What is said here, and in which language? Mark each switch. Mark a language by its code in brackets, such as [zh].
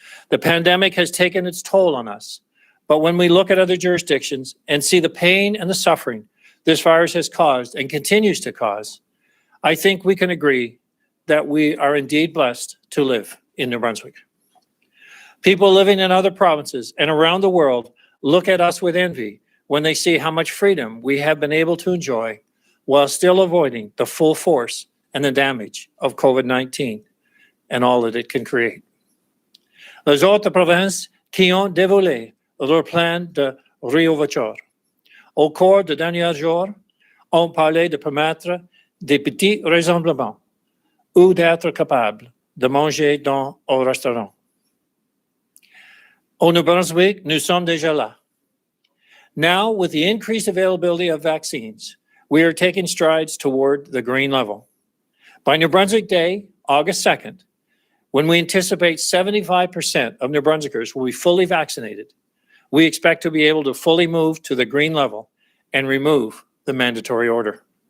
[en] The pandemic has taken its toll on us, but when we look at other jurisdictions and see the pain and the suffering this virus has caused and continues to cause, I think we can agree that we are indeed blessed to live in New Brunswick. People living in other provinces and around the world look at us with envy when they see how much freedom we have been able to enjoy while still avoiding the full force and the damage of COVID-19 and all that it can create. [fr] Les autres provinces qui ont dévoilé leur plan de réouverture au cours des derniers jours ont parlé de permettre des petits rassemblements ou d'être capables de manger dans un restaurant. Au New Brunswick, nous sommes déjà là. [en] Now, with the increased availability of vaccines, we are taking strides toward the green level. By New Brunswick Day, August 2nd, when we anticipate 75% of New Brunswickers will be fully vaccinated, we expect to be able to fully move to the green level and remove the mandatory order.